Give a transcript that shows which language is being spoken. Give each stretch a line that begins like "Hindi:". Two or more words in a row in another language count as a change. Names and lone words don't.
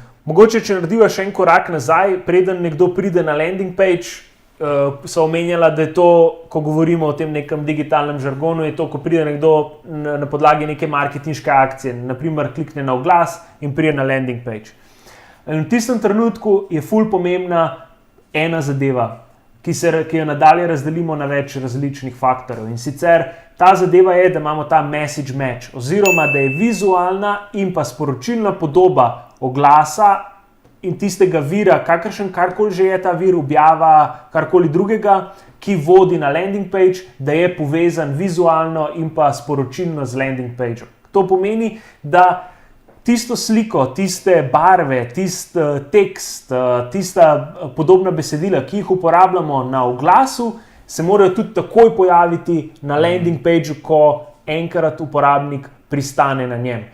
Slovenian: Mogoče, če narediva še en korak nazaj, preden nekdo pride na
English: landing page,
Slovenian: so omenjala, da je to, ko govorimo o tem nekem digitalnem žargonu, je to, ko pride nekdo na podlagi neke marketinške akcije, naprimer klikne na oglas in pride na
English: landing page.
Slovenian: In v tistem trenutku je ful pomembna ena zadeva, ki jo nadalje razdelimo na več različnih faktorjev. In sicer ta zadeva je, da imamo ta
English: message match,
Slovenian: oziroma da je vizualna in pa sporočilna podoba oglasa in tistega vira, karkoli že je ta vir, objava, karkoli drugega, ki vodi na
English: landing page,
Slovenian: da je povezan vizualno in pa sporočilno z
English: landing page.
Slovenian: To pomeni, da tisto sliko, tiste barve, tisti tekst, tista podobna besedila, ki jih uporabljamo na oglasu, se morajo tudi takoj pojaviti na
English: landing pageu,
Slovenian: ko enkrat uporabnik pristane na njem.